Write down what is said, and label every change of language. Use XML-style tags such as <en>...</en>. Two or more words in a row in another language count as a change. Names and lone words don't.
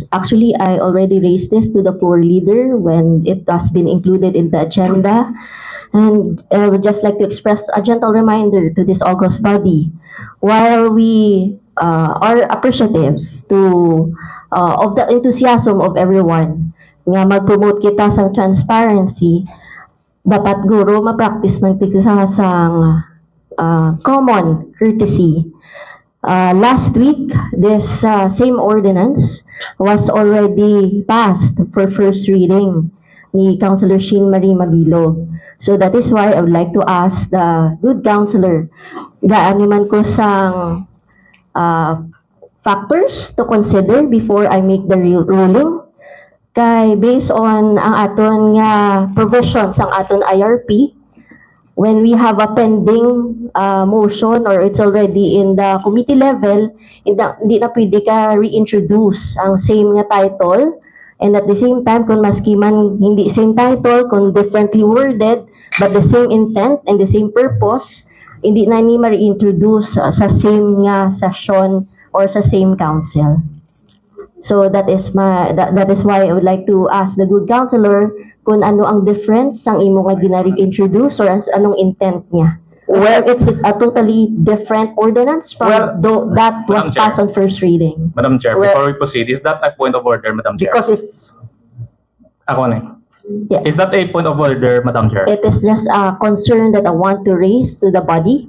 <en>Actually, I already raised this to the floor leader when it has been included in the agenda. And I would just like to express a gentle reminder to this august body. While we are appreciative of the enthusiasm of everyone</en> <hil>nga mag-promote kita sa transparency, dapat guro ma-practice man kita sang</hil> <en>common courtesy. Last week, this same ordinance was already passed for first reading ni Councilor Shin Marie Mabilog. So that is why I would like to ask the good councilor,</en> <hil>gaano man ko sang</hil> <en>factors to consider before I make the ruling.</en> <hil>Kay</hil> <en>based on</en> <hil>ang aton nga provisions ang aton IRP,</hil> <en>when we have a pending motion or it's already in the committee level,</en> <hil>hindi na pwede ka reintroduce ang same nga title,</hil> <en>and at the same time,</en> <hil>kung maski man hindi</hil> <en>same title, kung differently worded, but the same intent and the same purpose,</en> <hil>hindi na ni ma-reintroduce sa same nga session or sa same council.</hil> <en>So that is why I would like to ask the good councilor</en> <hil>kung ano ang difference ang imo nga gina-introduce or anong intent niya.</hil> <en>Well, it's a totally different ordinance from that was Madam Chair. passed on first reading. Madam Chair, Well- before we proceed, is that a point of order, Madam Chair? Because if</en> <hil>Ako na.</hil> <en>Yeah. Is that a point of order, Madam Chair? It is just a concern that I want to raise to the body.</en>